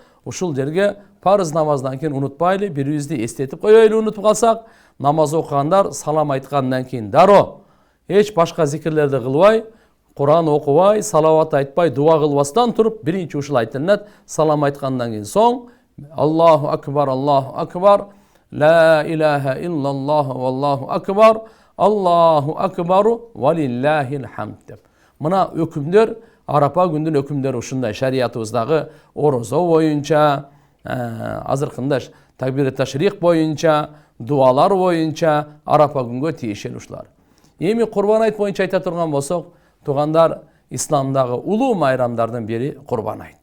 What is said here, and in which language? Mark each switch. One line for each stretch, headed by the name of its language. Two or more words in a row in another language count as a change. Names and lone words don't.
Kyrgyz: Ушул жерге парыз намаздан кийин унутпайлы, бирибизди эстетип коелу, унутуп калсак, намаз окугандар салам айткандан кийин дароо эч башка зикирлерди кылбай, Куран окубай, салават айтпай, дуа кылбастан туруп, биринчи ушул айтылат, салам айткандан кийин соң
Arabic: الله أكبر لا إله إلا الله والله أكبر الله أكبر ولله الحمد
Kyrgyz: деп. Мына өкүмдөр, Арапа күндүн өкүмдөрү ушундай. Шариятыбыздагы орозо боюнча, азыркында такбир ташрих боюнча, дуалар боюнча Арапа күнгө тиешелүү ушулар. Эми Курбан айт боюнча айта турган болсок, тугандар, исламдагы улуу майрамдардын бири Курбан айт.